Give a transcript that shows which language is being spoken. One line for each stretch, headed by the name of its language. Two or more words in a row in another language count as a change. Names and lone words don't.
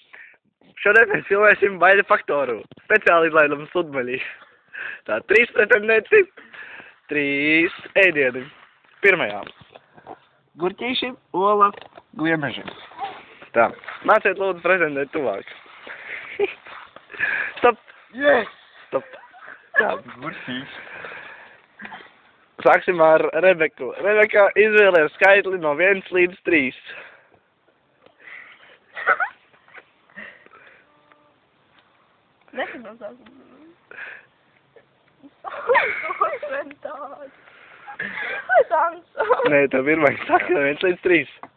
Latvian: Šodien mēs filmēsim Baida faktoru. Speciāli izlaidam sludmaļī. Tā, 3 pretendenti, 3 ēdieni. Pirmajā. Gurķīši, ola, gliemeži. Tā, nāciet lūdzu pretendēt tuvāk. Stop! Yes! Stop! Tā. Gurķīši. Sāksim ar Rebeku. Rebeka izvēlē skaitli no 1 līdz 3. Nē, tev pirmais saka no 1 līdz 3.